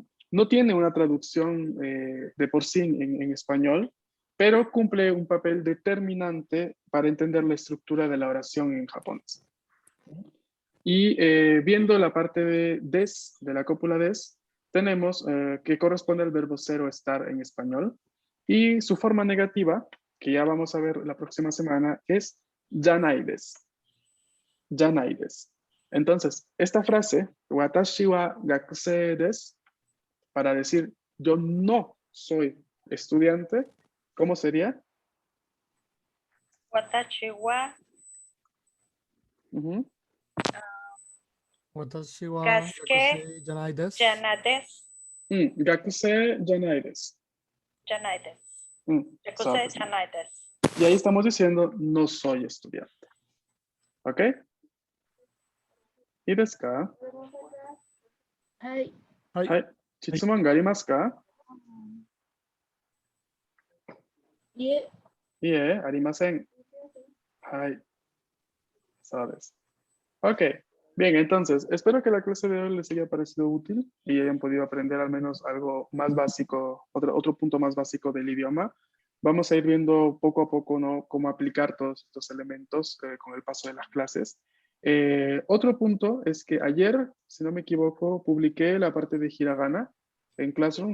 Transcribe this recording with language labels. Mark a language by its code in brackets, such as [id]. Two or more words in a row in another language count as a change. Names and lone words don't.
[es] No tiene una traducción de por sí en español, pero cumple un papel determinante para entender la estructura de la oración en japonés. Y viendo la parte de des, de la cópula des, tenemos que corresponde al verbo ser o estar en español. Y su forma negativa, que ya vamos a ver la próxima semana, es [ja] じゃないです. じゃないです. [es] Entonces, esta frase, [ja] 私は学生です, [es] para decir yo no soy estudiante, ¿cómo sería? [ja] 私は Ujú. 私は Gakusei 学生じゃないです. じゃないです. 学生じゃないです. じゃないです. So, 学生じゃないです. [es] y ahí estamos diciendo no soy estudiante. ¿Ok? ¿Y [ja] ですか? Hi. はい。質問がありますか? Yeah. いえ、ありません. はい。そうです. [es] Ok. Bien, entonces, espero que la clase de hoy les haya parecido útil y hayan podido aprender al menos algo más básico, otro punto más básico del idioma. Vamos a ir viendo poco a poco, ¿no?, cómo aplicar todos estos elementos con el paso de las clases. Otro punto es que ayer, si no me equivoco, publiqué la parte de hiragana en Classroom.